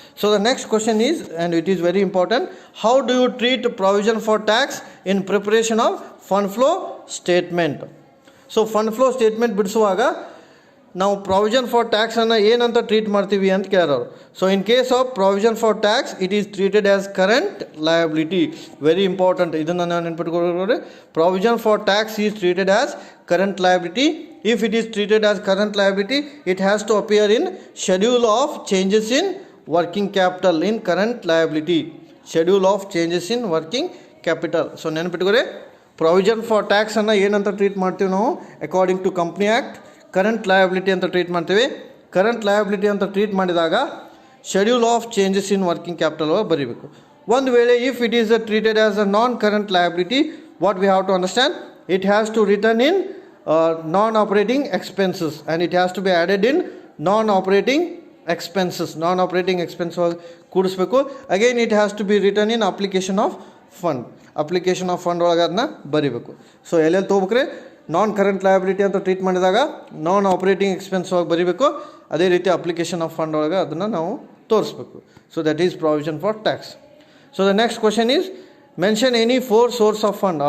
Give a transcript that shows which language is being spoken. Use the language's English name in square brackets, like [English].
[English] So the next question is and it is very important, how do you treat provision for tax in preparation of fund flow statement. So fund flow statement ಬಿಡಿಸುವಾಗ [Kannada] ನಾವು provision for tax ಅನ್ನು ಏನಂತ treat ಮಾಡ್ತೀವಿ ಅಂತ ಕೇಳೋರು. [English] So in case of provision for tax it is treated as current liability. Very important, [Kannada] ಇದನ್ನು ನಾವು ನೆನ್ಪಿಟ್ಕೊಳ್ಳೋದ್ರೆ [English] Provision for tax is treated as current liability. If it is treated as current liability, it has to appear in schedule of changes in working capital in current liability. Schedule of changes in working capital. [Kannada] So ನೆನಪಿಟ್ಕೊರೆ, provision for tax ಅನ್ನು ಏನಂತ treat ಮಾಡ್ತೀವಿ ನಾವು [English] according to company act [Kannada] current liability ಅಂತ treat ಮಾಡ್ತೀವಿ. [English] Current liability ಅಂತ treat ಮಾಡಿದಾಗ schedule of changes in working capital ಬರೀಬೇಕು. [Kannada] ಒಂದು ವೇಳೆ [English] If it is treated as a non current liability, what we have to understand, it has to return in non-operating expenses and it has to be added in non-operating expenses. Non-operating expenses ಕೂಡಿಸ್ಬೇಕು. Again it has to be written in application of fund. [Kannada] application of fund ಒಳಗೆ ಅದನ್ನ ಬರೀಬೇಕು. So ಎಲ್ಲೆಲ್ಲಿ ತೊಗೋಬೇಕ್ರೆ, ನಾನ್ current liability ಅಂತ treat ಮಾಡಿದಾಗ ನಾನ್ operating expense ಒಳಗೆ ಬರೀಬೇಕು. ಅದೇ ರೀತಿ ಅಪ್ಲಿಕೇಶನ್ ಆಫ್ ಫಂಡ್ ಒಳಗೆ ಅದನ್ನು ನಾವು ತೋರಿಸ್ಬೇಕು. [English] So that is provision for tax. So the next question is mention any 4 source of fund.